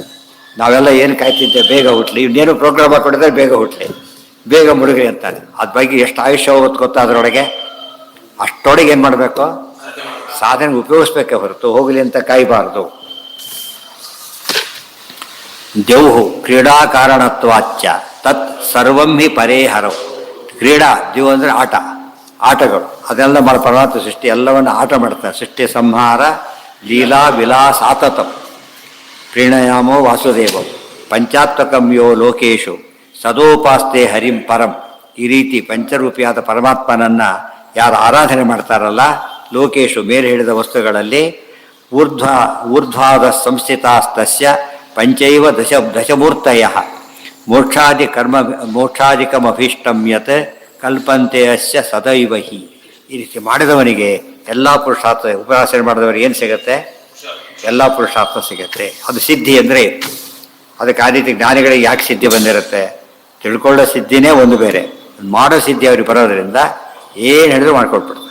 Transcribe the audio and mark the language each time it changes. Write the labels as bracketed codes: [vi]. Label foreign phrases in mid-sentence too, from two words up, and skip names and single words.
[kn] ನಾವೆಲ್ಲ ಏನು ಕಾಯ್ತಿದ್ದೆ ಬೇಗ ಹುಟ್ಲಿ, ಇನ್ನೇನು ಪ್ರೋಗ್ರಾಮ್ ಹಾಕೊಂಡಿದ್ರೆ ಬೇಗ ಹುಟ್ಲಿ ಬೇಗ ಮುಳುಗ್ರಿ ಅಂತಾರೆ. ಅದ್ರ ಬಗ್ಗೆ ಎಷ್ಟು ಆಯುಷ್ಯ ಹೋಗುತ್ತೆ ಗೊತ್ತಾ ಅದರೊಳಗೆ. ಅಷ್ಟೊಳಗೆ ಏನು ಮಾಡಬೇಕು, ಸಾಧನೆ ಉಪಯೋಗಿಸ್ಬೇಕೆ ಹೊರತು ಹೋಗಲಿ ಅಂತ ಕಾಯಬಾರ್ದು. [sa] ದೇವು ಕ್ರೀಡಾ ಕಾರಣತ್ವಾಚ್ಚ ತತ್ ಸರ್ವಂ ಹಿ ಪರೇಹರವು. [kn] ಕ್ರೀಡಾ ದೇವು ಅಂದರೆ ಆಟಗಳು ಅದೆಲ್ಲ ಮಾಡಿ ಪರಮಾತ್ಮ ಸೃಷ್ಟಿ ಎಲ್ಲವನ್ನು ಆಟ ಮಾಡ್ತಾರೆ. [sa] ಸೃಷ್ಟಿ ಸಂಹಾರ ಲೀಲಾ ವಿಲಾಸಾತತಂ ಪ್ರೀಣಯಾಮೋ ವಾಸುದೇವಂ ಪಂಚಾತ್ಮಕಂ ಯೋ ಲೋಕೇಶು ಸದೋಪಾಸ್ತೆ ಹರಿಂ ಪರಂ. [kn] ಈ ರೀತಿ ಪಂಚರೂಪಿಯಾದ ಪರಮಾತ್ಮನನ್ನು ಯಾರು ಆರಾಧನೆ ಮಾಡ್ತಾರಲ್ಲ, ಲೋಕೇಶು ಮೇಲೆ ಹೇಳಿದ ವಸ್ತುಗಳಲ್ಲಿ [sa] ಊರ್ಧ್ವಾದ ಸಂಸ್ಥಿತಾಸ್ತಸ್ಯ ಪಂಚೈವ ದಶಮೂರ್ತಯ ಮೋಕ್ಷಾದಿಕಮಭೀಷ್ಟಂ ಯತ್ ಕಲ್ಪಂತೆ ಅಸ್ಯ ಸದೈವ ಹಿ. [kn] ಈ ರೀತಿ ಮಾಡಿದವನಿಗೆ ಎಲ್ಲ ಪುರುಷಾರ್ಥ, ಉಪಾಸನೆ ಮಾಡಿದವರಿಗೆ ಏನು ಸಿಗುತ್ತೆ, ಎಲ್ಲ ಪುರುಷಾರ್ಥ ಸಿಗುತ್ತೆ. ಅದು ಸಿದ್ಧಿ ಅಂದರೆ ಅದಕ್ಕೆ ಆ ರೀತಿ ಜ್ಞಾನಿಗಳಿಗೆ ಯಾಕೆ ಸಿದ್ಧಿ ಬಂದಿರುತ್ತೆ, ತಿಳ್ಕೊಳ್ಳೋ ಸಿದ್ಧಿನೇ ಒಂದು ಬೇರೆ, ಮಾಡೋ ಸಿದ್ಧಿ ಅವ್ರಿಗೆ ಬರೋದರಿಂದ ಏನು ಹೇಳಿದ್ರು ಮಾಡ್ಕೊಟ್ಬಿಡ್ತಾರೆ.